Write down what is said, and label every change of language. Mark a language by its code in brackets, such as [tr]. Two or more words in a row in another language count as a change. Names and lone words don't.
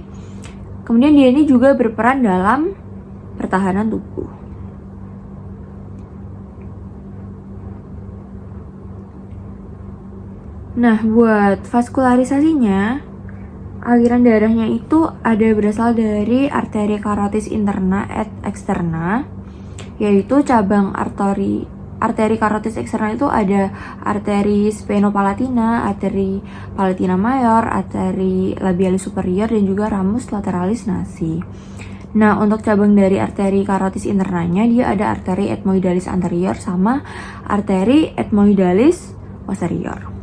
[id] Kemudian dia ini juga berperan dalam pertahanan tubuh. Nah, buat vaskularisasinya, aliran darahnya itu ada berasal dari arteri karotis [la] interna et externa, [id] yaitu cabang arteri karotis eksterna itu ada arteri sphenopalatina, arteri palatina mayor, arteri labialis superior, dan juga [la] ramus lateralis nasi. [id] Nah, untuk cabang dari arteri karotis internanya, dia ada arteri ethmoidalis anterior sama arteri ethmoidalis posterior.